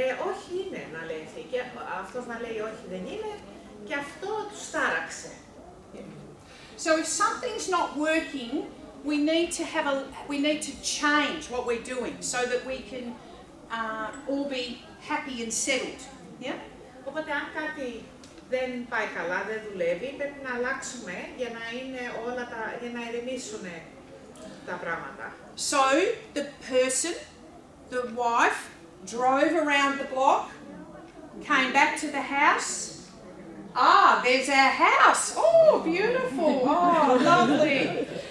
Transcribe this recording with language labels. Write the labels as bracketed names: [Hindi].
[Greek] Όχι είναι να λέει αυτή και αυτός να λέει όχι δεν είναι και αυτό τους τάραξε. [English] So if something's not working, we need to change what we're doing so that we can all be happy and settled. Yeah? [Greek] Οπότε αν κάτι δεν πάει καλά, δεν δουλεύει, πρέπει να αλλάξουμε για να είναι για να ηρεμήσουν τα πράγματα. [English] So the person, the wife, drove around the block, came back to the house. Ah, there's our house. Oh, beautiful. Oh, lovely.